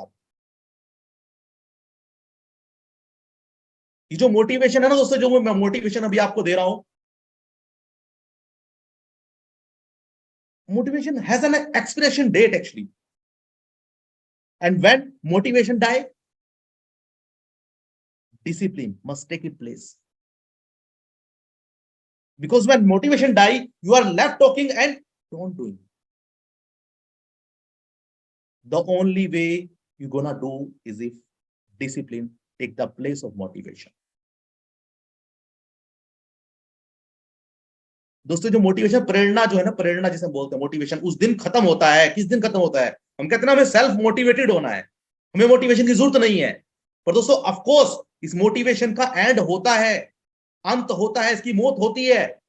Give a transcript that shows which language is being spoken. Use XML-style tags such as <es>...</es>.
<hi>आप ये जो मोटिवेशन है ना दोस्तों, जो मैं मोटिवेशन अभी आपको दे रहा हूं,</hi> <en>motivation has an expiration date actually, and when motivation die, discipline must take its place, because when motivation die, you are left talking and don't doing. The only way you gonna do is if discipline take the place of motivation.</en> <hi>दोस्तों, जो motivation, प्रेरणा जो है ना, प्रेरणा जिसे बोलते हैं motivation, उस दिन खत्म होता है। किस दिन खत्म होता है? हम कहते हैं ना, हमें सेल्फ मोटिवेटेड होना है, हमें मोटिवेशन की जरूरत नहीं है। पर दोस्तों, ऑफ कोर्स इस मोटिवेशन का एंड होता है, अंत होता है, इसकी मौत होती है।</hi>